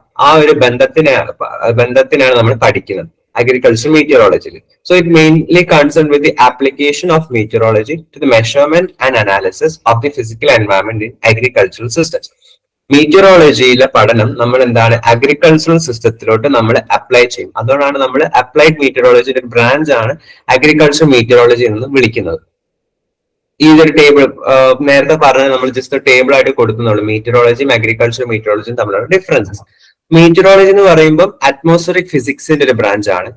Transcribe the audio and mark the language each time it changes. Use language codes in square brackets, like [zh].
[ml] ആ ഒരു ബന്ധത്തിനാണ് നമ്മൾ പഠിക്കുന്നത് agricultural meteorology. [en] So it mainly concerned with the application of meteorology to the measurement and analysis of the physical environment in agricultural systems. [ml] മീറ്ററോളജിയിലെ പഠനം നമ്മൾ എന്താണ് agricultural സിസ്റ്റത്തിലോട്ട് നമ്മൾ അപ്ലൈ ചെയ്യും. അതുകൊണ്ടാണ് നമ്മൾ അപ്ലൈഡ് മീറ്ററോളജിയുടെ ബ്രാഞ്ച് ആണ് അഗ്രികൾച്ചർ മീറ്ററോളജി എന്ന് വിളിക്കുന്നത്. ഈ ഒരു ടേബിൾ നേരത്തെ പറഞ്ഞത് നമ്മൾ ജസ്റ്റ് ടേബിൾ ആയിട്ട് കൊടുക്കുന്നുള്ളൂ. മീറ്ററോളജിയും അഗ്രികൾച്ചർ മീറ്ററോളജിയും തമ്മിലുള്ള ഡിഫറൻസസ്. മീറ്ററോളജി എന്ന് പറയുമ്പോൾ അറ്റ്മോസ്ഫിയറിക് ഫിസിക്സിന്റെ ഒരു ബ്രാഞ്ച് ആണ്.